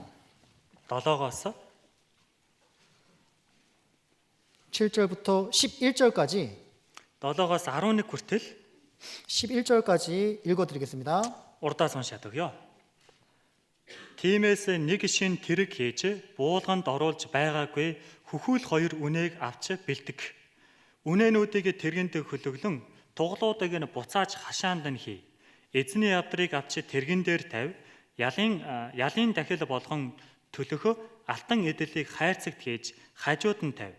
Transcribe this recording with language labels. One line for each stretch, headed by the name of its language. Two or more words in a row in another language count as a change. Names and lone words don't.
Mongolian: 7-оос
Korean: 7절부터 11절까지
Mongolian: 7-оос 11 хүртэл
Korean: 11절까지 읽어드리겠습니다.
Mongolian: урдаас уншаад өгье. Тиймээс нэг шин тэрэг хийж буулганд оруулж байгаагүй хөхүүл хоёр үнээг авч бэлдэг. Үнээнүүдийг тэргэнд хөлөглөн туглуудыг нь буцааж хашаанд нь хий. Эзний авдрыг авч тэргэн дээр тавь. Ялын дахил болгон төлөхө алтан эдлийг хайрцагт хийж хажууд нь тавь.